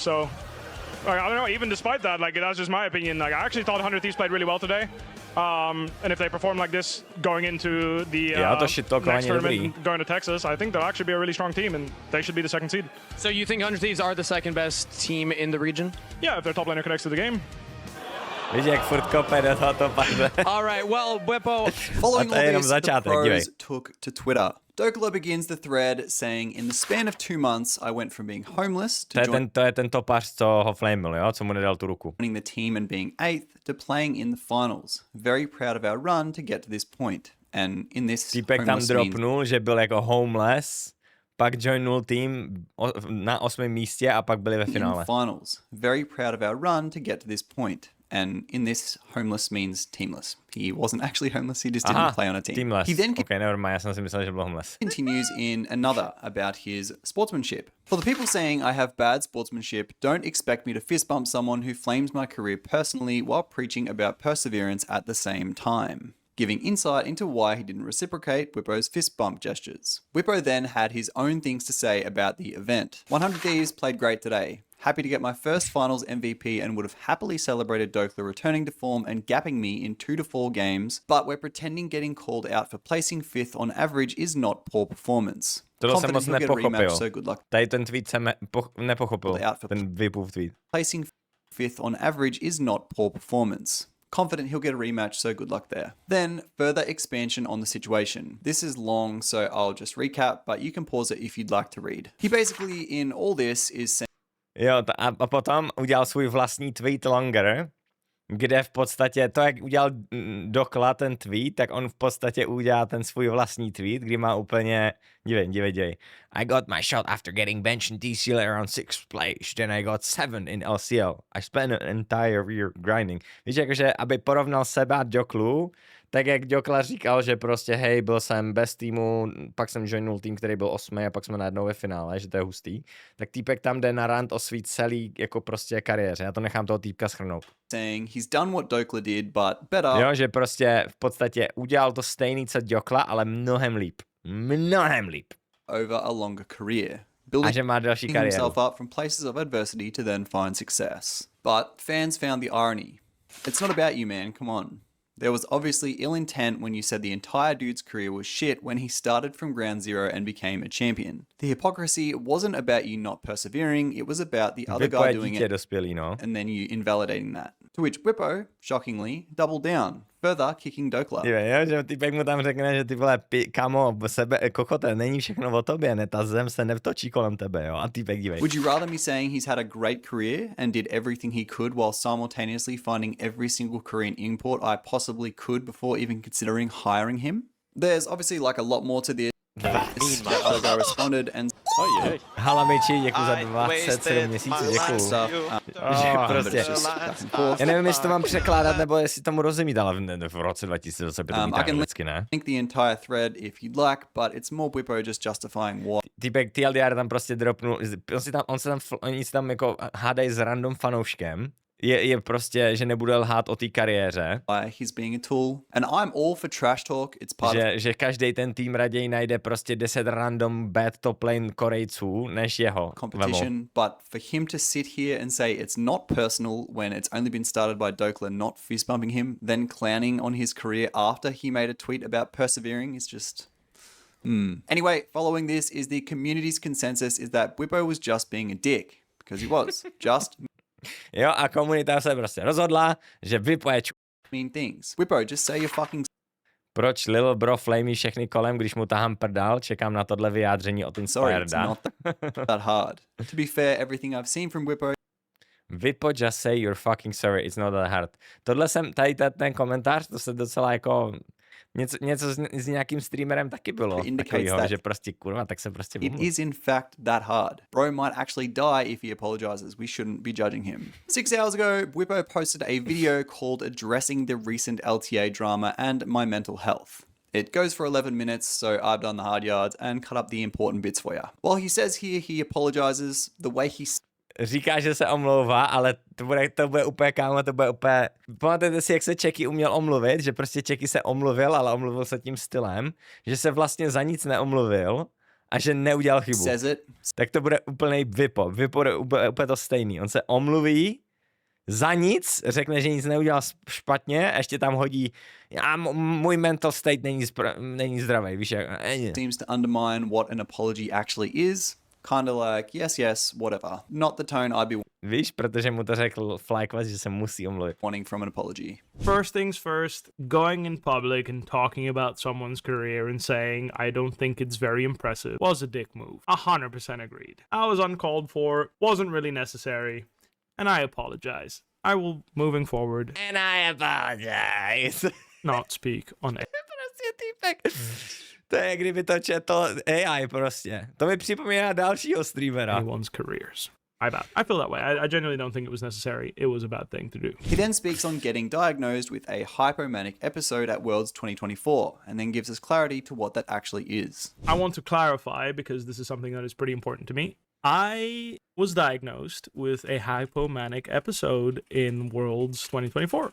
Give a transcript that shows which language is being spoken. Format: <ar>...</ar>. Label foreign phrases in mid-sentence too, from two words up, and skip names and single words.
<en>So, like, I don't know, even despite that, like, that's just my opinion. Like, I actually thought 100 Thieves played really well today. And if they perform like this going into the next tournament, going to Texas, I think they'll actually be a really strong team, and they should be the second seed. So you think 100 Thieves are the second best team in the region? Yeah, if their top laner connects to the game.</en> <cs>Víš, jak furt kope do toho padne.</cs> <en>All right, well, Bwipo. Following all this, the pros took to Twitter. Dokla begins the thread saying, in the span of 2 months, I went from being homeless to</en> <cs>to je ten topař, co ho flamil, jo? Co mu nedal tu ruku.</cs> <en>joining the team and being 8th to playing in the finals. Very proud of our run to get to this point. And in this</en> <cs>Týpek tam dropnul, že byl jako homeless, pak joinul tým na 8. místě a pak byli ve finále.</cs> <en>Finals. Very proud of our run to get to this point. And in this, homeless means teamless. He wasn't actually homeless, he just didn't play on a team. Teamless. He then okay, never mind,</en> <cs>já jsem si myslel, že byl homeless.</cs> <en>Continues in another about his sportsmanship. For the people saying I have bad sportsmanship, don't expect me to fist bump someone who flames my career personally while preaching about perseverance at the same time, giving insight into why he didn't reciprocate Bwipo's fist bump gestures. Bwipo then had his own things to say about the event. 100 Thieves played great today. Happy to get my first finals MVP and would have happily celebrated Dokla returning to form and gapping me in 2 to 4 games, but we're pretending getting called out for placing 5th on average is not poor performance.</en> <cs>Tohle jsem moc nepochopil.</cs> <en>So good luck.</en> <cs>Tady ten tweet jsem nepochopil, ten Bwipův tweet.</cs> <en>Placing 5th on average is not poor performance. Confident he'll get a rematch, so good luck there. Then, further expansion on the situation. This is long, so I'll just recap, but you can pause it if you'd like to read. He basically, in all this, is saying...</en> <cs>Jo, a potom udělal svůj vlastní tweet longer, kde v podstatě to, jak udělal Dokla ten tweet, tak on v podstatě udělal ten svůj vlastní tweet, kdy má úplně, dívej.</cs> <en>I got my shot after getting benched in TCL around 6th place, then I got 7 in LCL. I spent an entire year grinding.</en> <cs>Víš, jakože, aby porovnal sebe a Doklu, tak jak Dokla říkal, že prostě hej, byl jsem bez týmu, pak jsem joinul tým, který byl 8. a pak jsme najednou ve finále, že to je hustý, tak týpek tam jde na rant o svý celý jako prostě kariéře. Já to nechám toho týpka shrnout.</cs> <en>Saying he's done what Dokla did, but better.</en> <cs>Jo, že prostě v podstatě udělal to stejný, co Dokla, ale mnohem líp.</cs> <en>Over a longer career. Building himself up from places of adversity to then find success. But fans found the irony. It's not about you, man, come on. There was obviously ill intent when you said the entire dude's career was shit when he started from ground zero and became a champion. The hypocrisy wasn't about you not persevering, it was about the other guy doing it and then you invalidating that. To which Bwipo, shockingly, doubled down, further kicking Dokla.</en> <cs>Jo, že typek mu tam řekne, že ty vole, kamo, kokote, není všechno o tobě, ne, ta zem se nevtočí kolem tebe, jo, a typek dívej.</cs> <en>Would you rather me saying he's had a great career and did everything he could while simultaneously finding every single Korean import I possibly could before even considering hiring him? There's obviously like a lot more to this. The other guy responded and</en> <cs>Ojej. Halamiči, děkuji za 27 měsíců, děkuji. Že prostě, já nevím, jestli to mám překládat, nebo jestli tomu rozumíte, ale v roce 2025 to mít anglicky, ne?</cs> <en>Link the entire thread if you'd like, but it's more Bwipo just justifying what.</en> <cs>Týpek TLDR tam prostě dropnul, oni se tam jako hádají s random fanouškem, je prostě, že nebude lhát o té kariéře.</cs> <en>He's being a tool, and I'm all for trash talk. It's part</en> <cs>Že každý ten tým raději najde prostě 10</cs> <en>random bad top lane</en> <cs>Korejců, než jeho.</cs> <en>competition, but for him to sit here and say it's not personal when it's only been started by Dokla not fist bumping him, then clowning on his career after he made a tweet about persevering is just. Anyway, following this is the community's consensus is that Bwipo was just being a dick, because he was just</en> <cs>Jo, a komunita se prostě rozhodla, že Bwipo je</cs> <en>mean things. Bwipo, just say your fucking.</en> <cs>Proč Lil Bro flamí všechny kolem, když mu tahám prdal? Čekám na tohle vyjádření od</cs> <en>Sorry, it's Inspired. not that hard. To be fair, everything I've seen from Bwipo Bwipo, just say you're fucking sorry, it's not that hard.</en> <cs>Tohle jsem, tady ten komentář, to se docela jako, něco s nějakým streamerem taky bylo takovýho, že prostě kurva, tak se prostě</cs> <en>it is in fact that hard. Bro might actually die if he apologizes. We shouldn't be judging him. 6 hours ago, Bwipo posted a video called Addressing the Recent LTA Drama and My Mental Health. It goes for 11 minutes, so I've done the hard yards and cut up the important bits for you. While he says here he apologizes, the way he</en> <cs>Říká, že se omlouvá, ale to bude úplně, kámo, to bude úplně... Pamatujete si, jak se Čeky uměl omluvit? Že prostě Čeky se omluvil, ale omluvil se tím stylem, že se vlastně za nic neomluvil a že neudělal chybu.</cs> <en>says it,</en> <cs>Tak to bude úplnej Bwipo. Bwipo je úplně to stejný. On se omluví za nic, řekne, že nic neudělal špatně a ještě tam hodí můj</cs> <en>mental state</en> <cs>není zdravý, víš jak.</cs> <en>seems to undermine what an apology actually is. Kind of like, yes, whatever. Not the tone I'd be</en> <cs>Víš, protože mu to řekl FlyQuest, že se musí omluvit.</cs> <en>wanting from an apology. First things first, going in public and talking about someone's career and saying, I don't think it's very impressive, was a dick move. 100% agreed. I was uncalled for, wasn't really necessary, and I apologize. I will, moving forward, And I apologize. not speak on it.</en> <cs>Prostě týpek. To je, kdyby to četl AI prostě. To mi připomíná dalšího streamera.</cs> <en>Anyone's careers. I feel that way. I genuinely don't think it was necessary. It was a bad thing to do. He then speaks on getting diagnosed with a hypomanic episode at Worlds 2024, and then gives us clarity to what that actually is. I want to clarify, because this is something that is pretty important to me. I was diagnosed with a hypomanic episode in Worlds 2024.</en>